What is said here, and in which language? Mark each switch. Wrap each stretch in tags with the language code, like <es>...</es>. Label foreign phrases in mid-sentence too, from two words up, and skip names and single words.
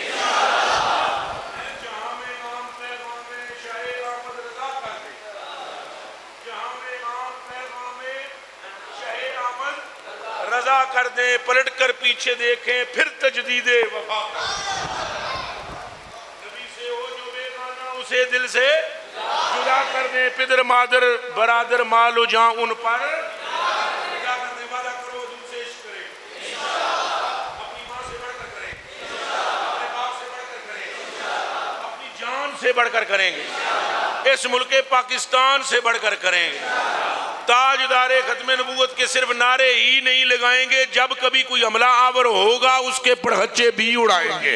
<ur>جہاں میں امام پیغام شاہ احمد رضا کر دیں، جہاں میں امام پیغام شاہ احمد رضا کر دیں، پلٹ کر پیچھے دیکھیں پھر تجدید وفا کریں۔ نبی سے ہو جو بے مانا اسے دل سے جدا کر دیں، پدر مادر برادر مال و جان ان پر جدا کر دیں۔ وعدہ کرو حضور سے عشق کریں، اپنی ماں سے بڑھ کر کریں، اپنے باپ سے بڑھ کر کریں، اپنی جان سے بڑھ کر کریں گے، اس ملک پاکستان سے بڑھ کر کریں گے۔ تاجدار ختم نبوت کے صرف نعرے ہی نہیں لگائیں گے، جب کبھی کوئی حملہ آور ہوگا اس کے پرہچے بھی اڑائیں گے۔</ur>